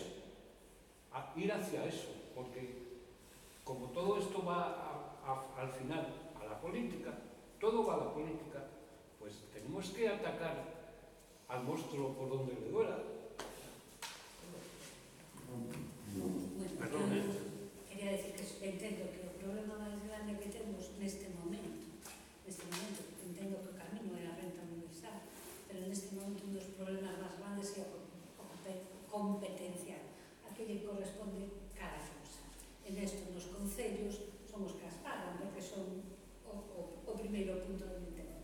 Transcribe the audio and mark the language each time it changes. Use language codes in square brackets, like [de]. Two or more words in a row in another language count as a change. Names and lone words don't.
[es] eso, porque como todo esto va al final a la política, todo va a la política, pues tenemos que atacar al monstruo por donde le duela. Perdón, [gl] Quería decir que entendo que o problema máis grande que temos neste momento, entendo que o camiño é a renta universal, pero neste momento un dos problemas máis grandes é o competencial, a que lle corresponde cada cousa. En esto, nos concellos, son os que as pagan, porque son o primeiro punto de entender.